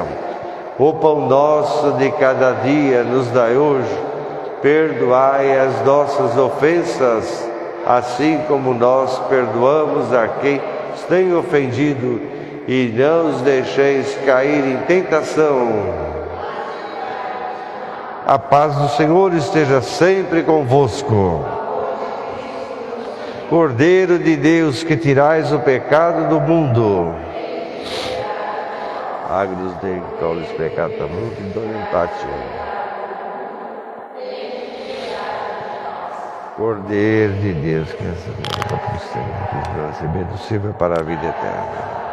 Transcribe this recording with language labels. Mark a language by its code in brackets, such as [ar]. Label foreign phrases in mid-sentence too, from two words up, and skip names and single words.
[pt] O pão nosso de cada dia nos dai hoje, perdoai as nossas ofensas, assim como nós perdoamos a quem nos tem ofendido, e não os deixeis cair em tentação. A paz do Senhor esteja sempre convosco. Cordeiro de Deus, que tirais o pecado do mundo, [la] Agnus Dei, que tollis peccata mundi, dona pace. [pt] Cordeiro de Deus, que receber do Senhor para a vida eterna.